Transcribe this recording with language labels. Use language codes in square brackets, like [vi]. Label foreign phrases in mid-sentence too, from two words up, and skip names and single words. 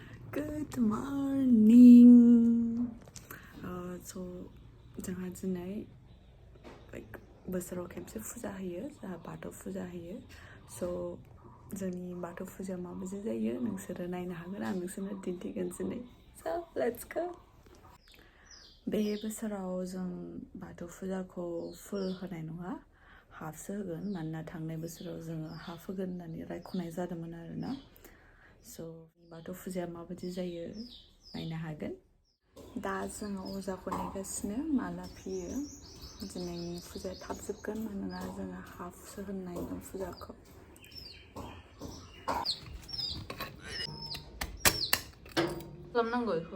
[en] Good morning. [brx] So जोंहा दिनै like बोसोराव खेबसे फुजा होयो जोंहा बाथौ फुजा होयो so जोंनि बाथौ फुजा माबायदि जायो नोंसोरो नायनो हागोन आं नोंसोरनो दिन्थिगोन दिनै so [en] let's go [brx] बे बोसोराव जों बाथौ फुजाखौ फुल होनाय नङा हाफसो होगोन मानोना थांनाय बोसोराव जोङो हाफ होगोन होननानै रायख'नाय जादोंमोन आरोना so बाथौ फुजाया माबायदि जायो नायनो हागोन दा जोङो अजाखौ नेगासिनो माला फैयो दिनैनि फुजाया थाब जोबगोन मानोना जोङो हाफसो होनाय दं फुजाखौ खालामनांगौ बेखौ